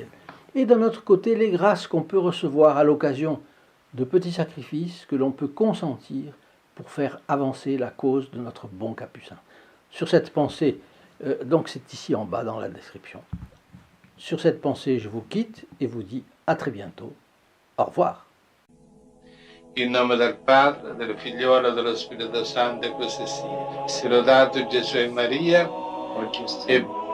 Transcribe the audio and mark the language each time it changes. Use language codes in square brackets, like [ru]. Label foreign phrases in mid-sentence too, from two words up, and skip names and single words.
[fr] Et d'un autre côté, les grâces qu'on peut recevoir à l'occasion de petits sacrifices que l'on peut consentir pour faire avancer la cause de notre bon capucin. Sur cette pensée, donc c'est ici en bas dans la description. Sur cette pensée, je vous quitte et vous dis à très bientôt. Au revoir. [it] In nome del Padre, del Figliolo e dello Spirito Santo, e così sia. Sia lodato Gesù e Maria, e